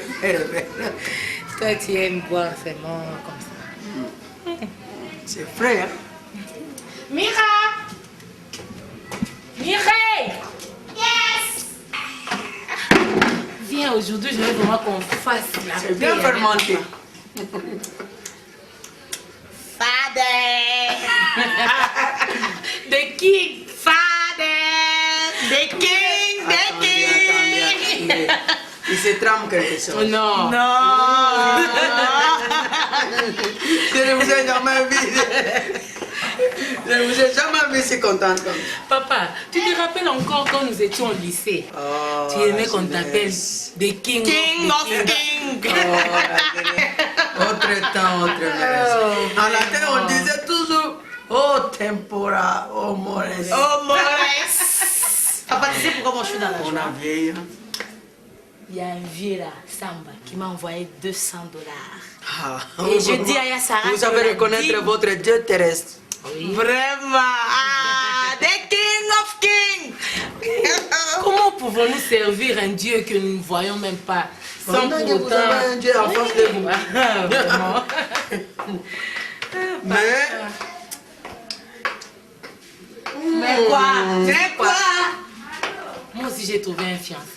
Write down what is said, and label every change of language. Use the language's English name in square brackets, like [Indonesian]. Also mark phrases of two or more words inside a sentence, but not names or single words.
[French] Toi, tu aimes boire seulement comme ça. C'est frais, hein? Mira! Mireille! [English] Yes! [French] Viens, aujourd'hui, je veux vraiment qu'on fasse la paix. C'est bien fermenté. [English] Father! The king! Father! The king! The king! [French] Attendez. Il se trame quelque chose. Oh non! Non! Je ne vous ai jamais vu. Je ne vous ai jamais vu si contente comme ça. Papa, tu te rappelles encore quand nous étions au lycée? Oh, Tu aimais qu'on t'appelle The King, [English] King of the King! [French] Autre temps, autre messe. À la télé, on disait toujours [Latin] oh tempora, oh mores. [French] Oh, Maurice! Papa, tu sais pourquoi moi je suis dans la On joie? a vieilli. Il y a un vieux là, Samba, qui m'a envoyé $200. Ah. Et je dis à Yassara Vous que savez la reconnaître Bible- votre Dieu terrestre. Oui. Vraiment! [English] Ah, the King of King! [French] Comment pouvons-nous servir un Dieu que nous ne voyons même pas sans Pendant que pour vous autant... avez un Dieu en face de vous. Ah, vraiment. Mais quoi? Mais quoi? Moi aussi, j'ai trouvé un fiancé.